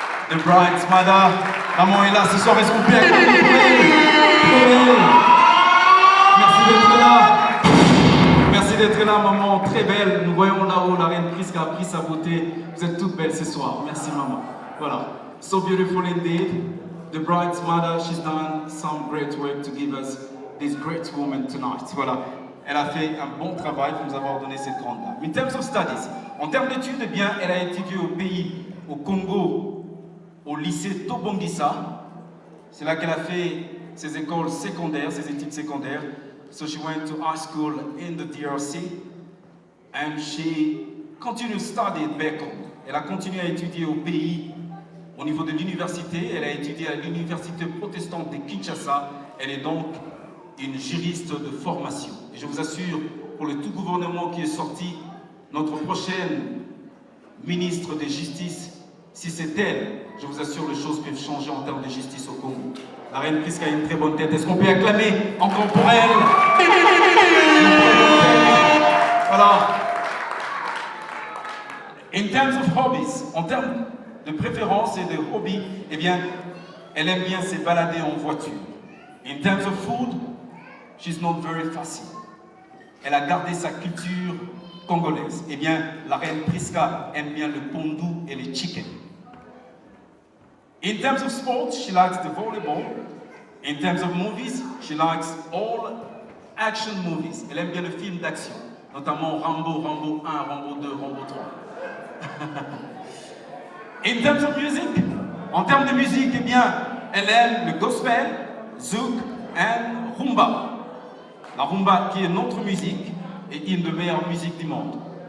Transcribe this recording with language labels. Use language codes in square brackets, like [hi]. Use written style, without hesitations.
[en] The Bride's Mother, [fr] maman est là ce soir, est-ce qu'on peut acclamer pour elle? Merci d'être là. Merci d'être là, maman, très belle. Nous voyons là-haut la reine Priska a pris sa beauté. Vous êtes toutes belles ce soir. Merci, maman. Voilà. [en] So beautiful indeed. The Bride's Mother, she's done some great work to give us this great woman tonight. [fr] Voilà. Elle a fait un bon travail pour nous avoir donné cette grande dame. [en] In terms of studies, [fr] en termes d'études, eh bien, elle a étudié au pays, au Congo, au lycée Tobongisa. C'est là qu'elle a fait ses écoles secondaires, ses études secondaires. [en] So she went to high school in the DRC and she continued to study back home. [fr] Elle a continué à étudier au pays, au niveau de l'université. Elle a étudié à l'université protestante de Kinshasa. Elle est donc une juriste de formation. Et je vous assure, pour le tout gouvernement qui est sorti, notre prochaine ministre de Justice, si c'est elle, je vous assure, les choses peuvent changer en termes de justice au Congo. La reine Priska a une très bonne tête. Est-ce qu'on peut acclamer encore pour elle? Voilà. [en] In terms of hobbies, [fr] en termes de préférences et de hobbies, eh bien, elle aime bien se balader en voiture. [en] In terms of food, she's not very fussy. [fr] Elle a gardé sa culture congolaise. Eh bien, la reine Priska aime bien le pondou et le chicken. [en] In terms of sports, she likes the volleyball. In terms of movies, she likes all action movies. [fr] Elle aime bien le film d'action, notamment Rambo, Rambo 1, Rambo 2, Rambo 3. [en] In terms of music, [fr] en termes de musique, eh bien, elle aime le gospel, zouk et rumba. La rumba qui est notre musique et une des meilleures musiques du monde.